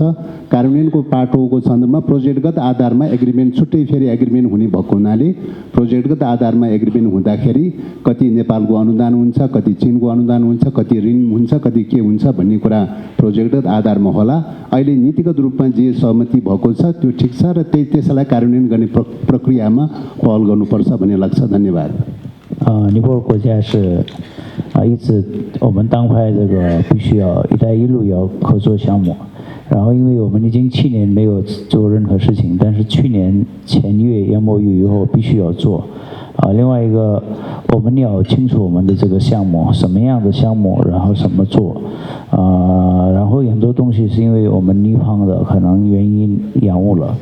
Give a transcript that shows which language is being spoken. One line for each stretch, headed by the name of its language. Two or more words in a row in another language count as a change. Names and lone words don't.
Nepali: कार्यान्वयनको पाटोको सन्दर्भमा प्रोजेक्टगत आधारमा एग्रिमेन्ट, छुट्टै फेरि एग्रिमेन्ट हुने भएको हुनाले प्रोजेक्टगत आधारमा एग्रिमेन्ट हुँदाखेरि कति नेपालको अनुदान हुन्छ, कति चीनको अनुदान हुन्छ, कति ऋण हुन्छ, कति के हुन्छ भन्ने कुरा प्रोजेक्टगत आधारमा होला। अहिले नीतिगत रूपमा जे सहमति भएको छ त्यो ठिक छ र त्यसलाई कार्यान्वयन गर्ने प्रक्रियामा पहल गर्नुपर्छ भन्ने लाग्छ। धन्यवाद।
Chinese: 尼泊尔国家是一直我们当派这个必须要“一带一路”要合作项目，然后因为我们已经7年没有做任何事情，但是去年签约MOU以后必须要做。另外一个我们要清楚我们的这个项目什么样的项目，然后怎么做，然后很多东西是因为我们尼方的可能原因延误了。